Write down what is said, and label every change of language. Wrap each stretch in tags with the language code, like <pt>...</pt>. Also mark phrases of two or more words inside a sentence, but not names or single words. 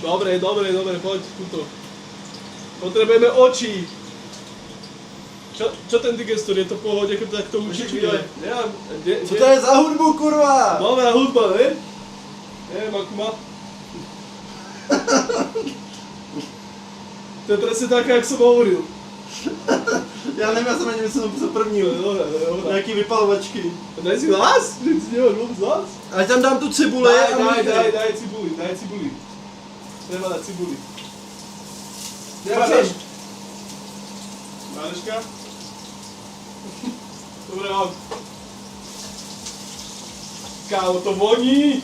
<sk>Dobre, poď, tuto. Potrebujeme oči. Čo ten digestor, je to v pohode, keď takto učí? Nemám,</sk> <cs>Co to je za hudbu, kurva?</cs> <sk>Nová hudba, ne? Neviem, akú má. To je presne také, jak som hovoril.</sk> <cs>Já nevím, já jsem ani myslel co prvního.</cs> <sk>Dobre.</sk> <cs>Nějaký vypalovačky.</cs> <sk>Daj si hlas? Že si nemáš vôbec hlas?</sk> <cs>Ať tam dám tu cibuli a mlíky.</cs> <sk>Daj cibuli. Treba dať cibuli.</sk> <cs>Počkej.</cs> <sk>Máneška? Dobre, mám.</sk> <cs>Kámo, to voní!</cs>